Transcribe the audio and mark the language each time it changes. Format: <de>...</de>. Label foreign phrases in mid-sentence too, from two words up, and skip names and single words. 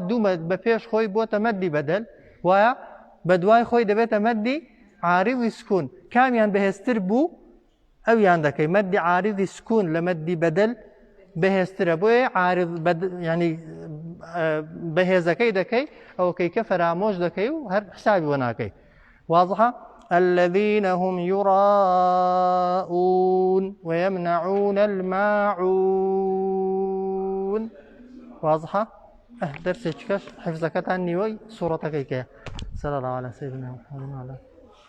<ckb>دوو مەد بە پێش خۆی بۆتە مەدی بەدەل وایە بە دوای خۆی دەبێتە مەدی عارضی سکون کامیان بەهێزتر بوو ئەویان دەکەی مەدی عارضی سکون لە مەدی بەدەل بەهێزترە بۆیە عارض ینی بەهێزەکەی دەکەی ئەوکەی کە فەرامۆش دەکەی و هەر حسابی وە ناکەی</ckb> <ar>واضحة الذين هم يراءون ويمنعون الماعون واضحة درسك حفظك تعني وي صورتك كي صلى الله على سيدنا محمد وعلى</ar>